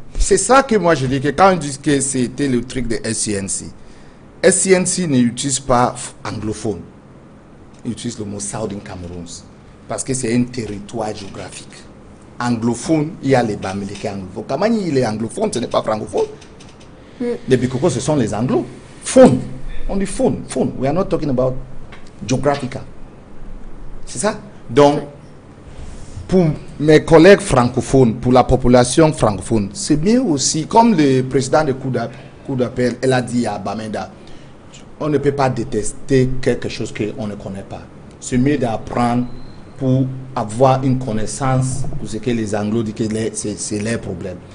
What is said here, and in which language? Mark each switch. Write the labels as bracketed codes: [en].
[fr] C'est ça que moi je dis, que quand on dit que c'était le truc de SCNC, SCNC n'utilise pas anglophone. Il utilise le mot Southern Cameroun. Parce que c'est un territoire géographique. Anglophone, il y a les Bamileke anglophones. Kamani, il est anglophone, ce n'est pas francophone. Les Bikoko, ce sont les anglos. Phone. On dit phone. [en] We are not talking about geographical. [fr] C'est ça? Donc, pour mes collègues francophones, pour la population francophone, c'est mieux aussi, comme le président de Cour d'appel, elle a dit à Bamenda, on ne peut pas détester quelque chose qu'on ne connaît pas. C'est mieux d'apprendre pour avoir une connaissance de ce que les Anglo disent que c'est leur problème.